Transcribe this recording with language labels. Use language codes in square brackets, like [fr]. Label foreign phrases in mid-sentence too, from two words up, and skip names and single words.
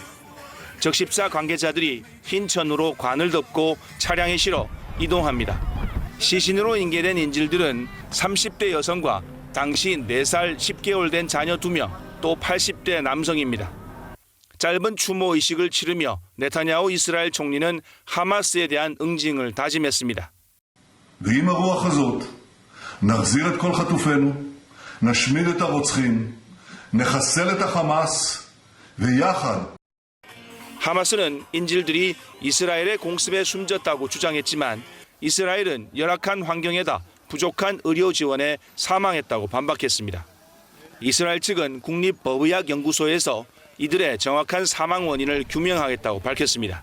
[ko] 적십자 관계자들이 흰 천으로 관을 덮고 차량에 실어 이동합니다. 시신으로 인계된 인질들은 30대 여성과 당시 4살 10개월 된 자녀 2명, 또 80대 남성입니다. 짧은 추모 의식을 치르며 네타냐후 이스라엘 총리는 하마스에 대한 응징을 다짐했습니다. [he] ועם הרוח הזאת נחזיר את כל חטופינו, נשמיד את הרוצחים, נחסל את החמאס ויחד. [ko] 하마스는 인질들이 이스라엘의 공습에 숨졌다고 주장했지만 이스라엘은 열악한 환경에다 부족한 의료 지원에 사망했다고 반박했습니다. 이스라엘 측은 국립법의학연구소에서 이들의 정확한 사망 원인을 규명하겠다고 밝혔습니다.